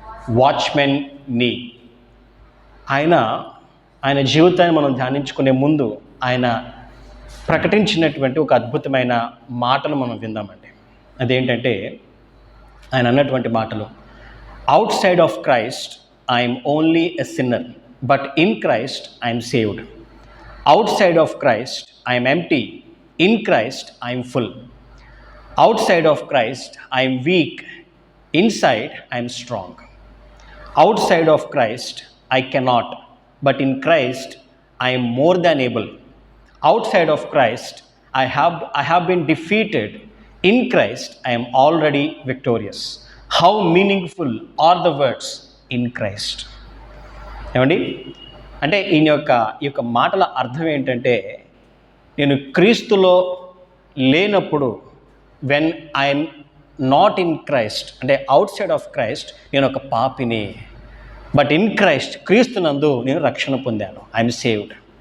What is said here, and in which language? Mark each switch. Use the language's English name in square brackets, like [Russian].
[Telugu] Watchman నీ. ఆయన జీవితాన్ని మనం ధ్యానించుకునే ముందు ఆయన ప్రకటించినటువంటి ఒక అద్భుతమైన మాటలు మనం విందామండి. అదేంటంటే ఆయన అన్నటువంటి మాటలు: [English] Outside of Christ I'm only a sinner, but in Christ I'm saved. Outside of Christ, I am empty. In Christ, I am full. Outside of Christ, I am weak. Inside, I am strong. Outside of Christ, I cannot. But in Christ, I am more than able. Outside of Christ, I have been defeated. In Christ, I am already victorious. How meaningful are the words in Christ. [Telugu] ఏమండి, అంటే ఈ యొక్క మాటల అర్థం ఏంటంటే, నేను క్రీస్తులో లేనప్పుడు, [English] when I'm not in Christ, [Telugu] అంటే [English] outside of Christ [Telugu] నేను ఒక పాపిని. [English] but in Christ, [Telugu] క్రీస్తునందు నేను రక్షణ పొందాను. [English] I'm saved.